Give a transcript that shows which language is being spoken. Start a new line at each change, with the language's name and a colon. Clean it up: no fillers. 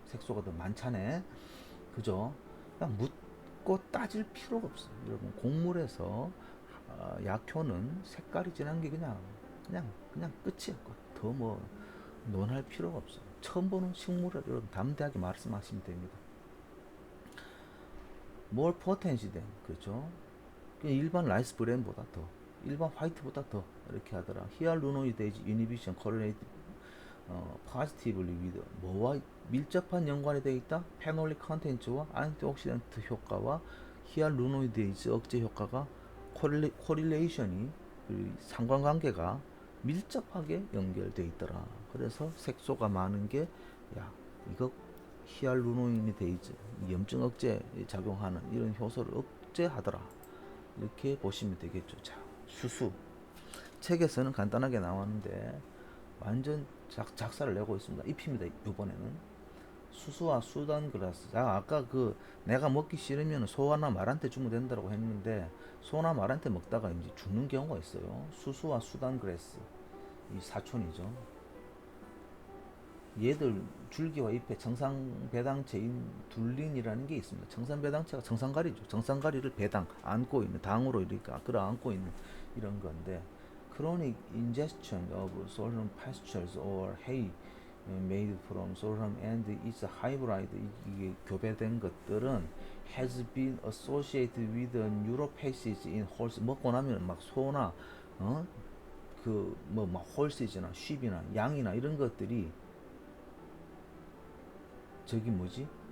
Korean: 색소가 더 많자네, 그죠? 그냥 묻고 따질 필요가 없어요. 여러분, 곡물에서 약효는 색깔이 진한 게 그냥 끝이야. 더 뭐 논할 필요가 없어요. 처음 보는 식물을 여러분 담대하게 말씀하시면 됩니다.
English: more potency than,
Korean: 그렇죠? 일반 라이스 브랜보다 더, 일반 화이트보다 더 이렇게 하더라. 히알루로니데이즈 이니비션
English: correlated positively with
Korean: 뭐와 밀접한 연관이 되어 있다. 페놀릭 컨텐츠와 안티옥시던트 효과와 히알루로니데이즈 억제 효과가 코릴레이션이 상관관계가 밀접하게 연결되어 있더라. 그래서 색소가 많은 게, 야, 이거 히알루로니데이즈 염증 억제 작용하는 이런 효소를 억제하더라. 이렇게 보시면 되겠죠. 자, 수수 책에서는 간단하게 나왔는데 완전 작사를 내고 있습니다. 잎입니다. 이번에는 수수와 수단그라스. 아까 그 내가 먹기 싫으면 소나 말한테 주면 된다고 했는데 소나 말한테 먹다가 이제 죽는 경우가 있어요. 수수와 수단그라스, 이 사촌이죠. 얘들 줄기와 잎에 정상배당체인 둘린이라는 게 있습니다. 정상배당체가 정상가리죠. 정상가리를 배당, 안고 있는, 당으로 이렇게 끌어안고 있는 이런 건데,
English: chronic ingestion of sorghum pastures or hay made from sorghum and its hybrid,
Korean: 이게 교배된 것들은
English: has been associated with neuropathies in horse.
Korean: 먹고 나면 막 소나 막 홀시즈나 쉽이나 양이나 이런 것들이 저기 뭐지?